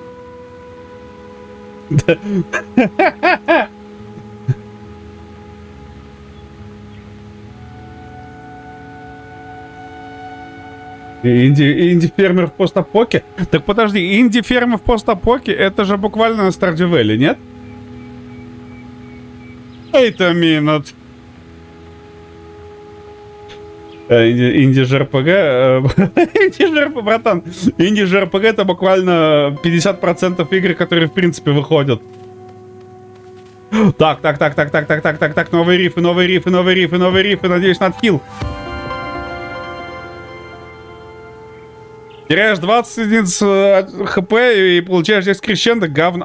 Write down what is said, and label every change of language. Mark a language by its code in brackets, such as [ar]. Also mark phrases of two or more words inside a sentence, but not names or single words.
[ru] Инди-фермер в постапоке? Так подожди, инди-фермер в постапоке это же буквально на Stardew Valley, нет? [en] Wait a minute. [ru] Инди-ЖРПГ... Инди-ЖРПГ, братан. Инди-ЖРПГ это буквально 50% игр, которые в принципе выходят. Так. Новые рифы. Надеюсь, на отхил. Теряешь 20 единиц хп и получаешь здесь крещендо, говно.